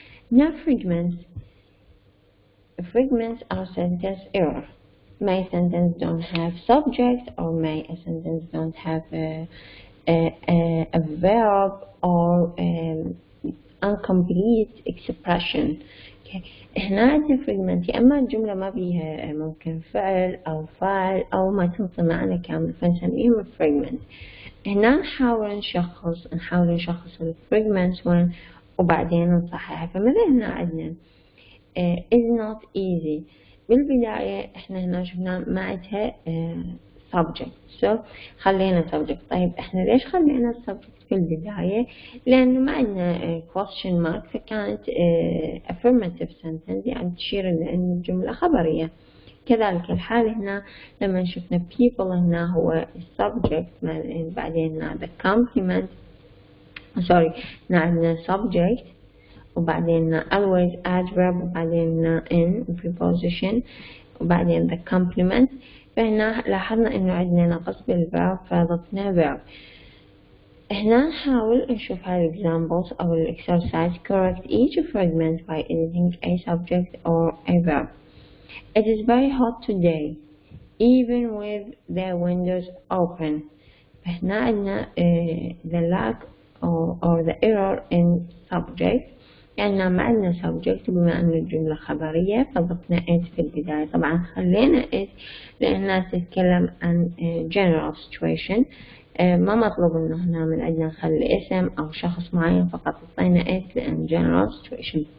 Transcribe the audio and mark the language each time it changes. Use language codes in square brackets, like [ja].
[en] Now fragments are sentence error. May a sentence don't have subject, or may a sentence don't have a verb or incomplete expression. [ar] هنا عندنا fragment يا إما الجملة ما بيها ممكن فعل أو فاعل أو ما تنطي معنى كامل فنسميهم fragment. هنا نحاول نشخص fragments وبعدين نصححها. فمثلا هنا عندنا [en] is not easy. [ar] بالبداية احنا هنا شفنا ما عندها subject, so خلينا subject. طيب احنا ليش خلينا subject في البداية؟ لأنه ما عندنا question mark، فكانت [en] affirmative sentence [ar] يعني تشير لأن الجملة خبرية. كذلك الحال هنا لما شفنا people هنا هو subject، بعدين هنا the complement هنا عندنا subject وبعدين [en] always adverb [ar] وبعدين [en] in preposition [ar] وبعدين the complement. فهنا لاحظنا انه عندنا نقص بالverb فضفنا verb. هنا نحاول نشوف هاي examples او exercise. [en] Correct each fragment by editing a subject or a verb. It is very hot today even with the windows open. [ar] فهنا عندنا [en] the lack or the error in subject، [ar] يعني ما عندنا subject بما أن الجملة خبرية فضفنا it في البداية. طبعا خلينا it لأنها تتكلم عن [en] general situation، [ar] ما مطلوب إنه هنا من عندنا نخلي اسم أو شخص معين، فقط حطينا it لأن general situation.